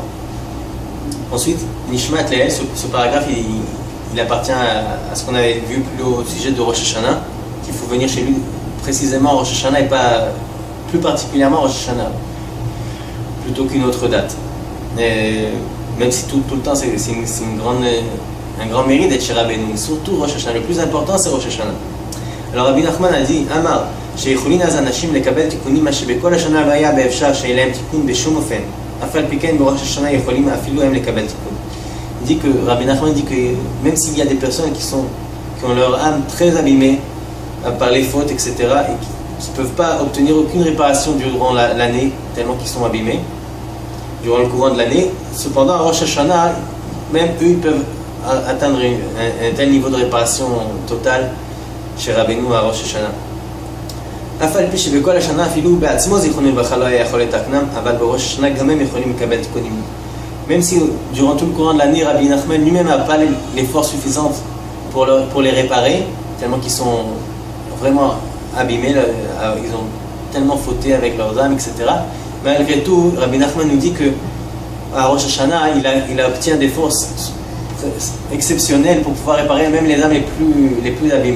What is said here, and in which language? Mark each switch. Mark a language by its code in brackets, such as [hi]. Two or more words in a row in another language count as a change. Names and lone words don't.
[fr] Ensuite, Nishmat Leel, ce paragraphe il appartient à ce qu'on avait vu plus haut au sujet de Rosh Hashanah, qu'il faut venir chez lui précisément Rosh Hashanah et pas plus particulièrement Rosh Hashanah plutôt qu'une autre date. Et même si tout le temps c'est un grand mérite d'être chez Rabbeinu, surtout Rosh Hashanah, le plus important c'est Rosh Hashanah. Alors Rabbi Nachman a dit [he] Amar שיכולים אז אנשים לקבל תיקונים מה שבכל השנה לא היה באפשר שיהיה להם תיקון בשום אופן, אף על פי כן בראש השנה יכולים אפילו הם לקבל תיקון. [fr] Il dit que Rabbi Nachman dit que même s'il y a des personnes qui ont leur âme très abîmée par les fautes, etc., et qui ne peuvent pas obtenir aucune réparation durant l'année, tellement qu'ils sont abîmés, durant le courant de l'année, cependant à Rosh Hashanah, même eux ils peuvent atteindre un tel niveau de réparation totale chez Rabbeinu à Rosh Hashanah. [he] אף על פי שבכל השנה אפילו בעצמו זיכרונו לברכה לא היה יכול לתקנם, אבל בראש השנה גם הם יכולים לקבל תיקונים. [fr] Même si durant tout le courant de l'année, Rabbi Nachman lui-même n'a pas les forces suffisantes pour les réparer, tellement qu'ils sont vraiment abîmés, ils ont tellement fauté avec leurs âmes, etc. Malgré tout, Rabbi Nachman nous dit que à Rosh Hashanah, il obtient des forces exceptionnelles pour pouvoir réparer même les âmes les plus abîmées.